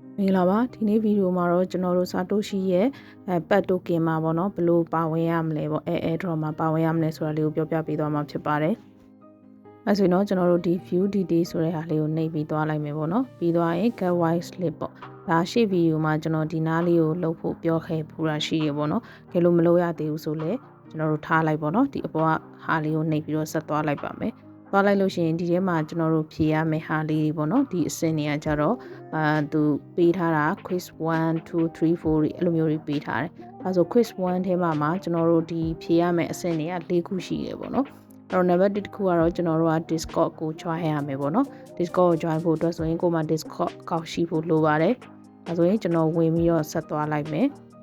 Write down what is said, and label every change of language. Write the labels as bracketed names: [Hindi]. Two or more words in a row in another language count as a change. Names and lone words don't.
[Burmese] မင်္ဂလာပါဒီနေ့ဗီဒီယိုမှာတော့ကျွန်တော်တို့ Satoshi ရဲ့PAP token မှာပေါ့နော်ဘယ်လိုပါဝင်ရမလဲပေါ့Airdrop မှာပါဝင်ရမလဲဆိုတာလေးကိုပြောပြပေးသွားမှာဖြစ်ပါတယ်အဲဆိုရင်တော့ကျွန်တော်တို့ဒီ [English] view detail [Burmese] ဆိုတဲ့ဟာလေးကိုနှိပ်ပြီးသွားလိုက် မယ်ပေါ့နော်ပြီးသွားရင် [English] get white slip [Burmese] ပေါ့ဒါရှေ့ဗီဒီယိုမှာကျွန်တော်ဒီနားလေးကိုလုပ်ဖို့ပြောခဲ့ပူတာရှိရပေါ့နော်ကဲလို့မလုပ်ရသေးဘူးဆိုလဲကျွန်တော်တို့ထားလိုက် ပေါ့နော်ဒီအပေါ်ကဟာလေးကိုနှိပ်ပြီးတော့ဆက်သွားလိုက်ပါမယ်သွားလိုက်လို့ရှိရင်ဒီထဲမှာကျွန်တော်တို့ဖြေရမယ့်ဟာလေးတွေပေါ့နော်ဒီအစင်တွေကကြတော့သူပေးထားတာ quiz 1 2 3 4အဲ့လိုမျိုးတွေပေးထားတယ်အဲဆို quiz 1ထဲမှာကျွန်တော်တို့ဒီဖြေရမယ့်အစင်တွေက၄ခုရှိတယ်ပေါ့နော်အဲ့တော့ number 1တစ်ခုကတော့ကျွန်တော်တို့က Discord ကို join ရမယ်ပေါ့နော် Discord ကို join ဖို့အတွက်ဆိုရင်ကိုယ်မှာ Discord ကောက်ရှိဖို့လိုပါတယ်အဲဆိုရင်ကျွန်တော်ဝင်ပြီးတော့ဆက်သွားလိုက်မယ်